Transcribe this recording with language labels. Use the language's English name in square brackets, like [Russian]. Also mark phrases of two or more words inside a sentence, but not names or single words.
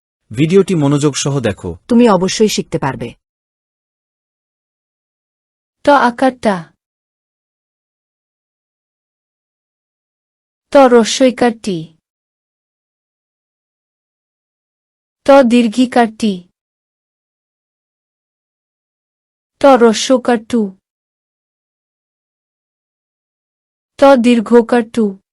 [Bangla] ভিডিওটি মনোযোগ সহ দেখো। তুমি অবশ্যই শিখতে পারবে। ত আকারটা, ত রস্বইকারটি, ত দীর্ঘিকারটি, ত রস্বকারটু, ত দীর্ঘকারটু,